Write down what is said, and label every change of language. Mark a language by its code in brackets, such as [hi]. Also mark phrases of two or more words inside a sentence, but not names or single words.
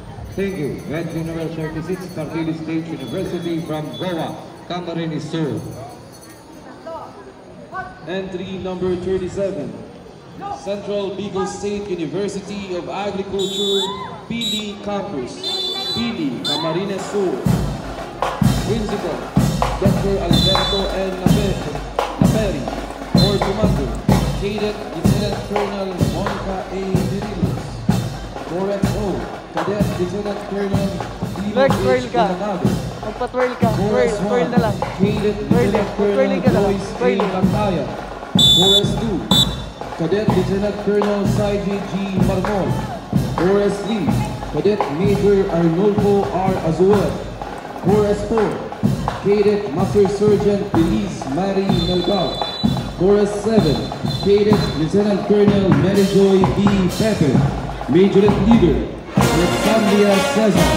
[en] Thank you. Entry number 36, Cartili State University from Goa, Camarines Sur. Entry number 37, Central Bicol State University of Agriculture, Pili Campus, Pili, Camarines Sur. Principal, Dr. Alberto N. Laperi, Corps Commander, Cadet Lieutenant Colonel Monica A. Dirilos. Correct O, Cadet Lieutenant Colonel [tl] Lex, twirl ka. Magpa-twirl ka. Twirl na lang. [en] Cadet Lieutenant Colonel Joyce A. Lantaya. Chorus 2, Cadet Lieutenant Colonel Saiji G. Marmol. Chorus 3, Cadet Major Arnulfo R. Azuel. Chorus 4, Cadet Master Sergeant Feliz Mary Melgar. Chorus 7, Cadet Lieutenant Colonel Mary Joy B. Pepe. Majorette Leader, Alexandria Cesar.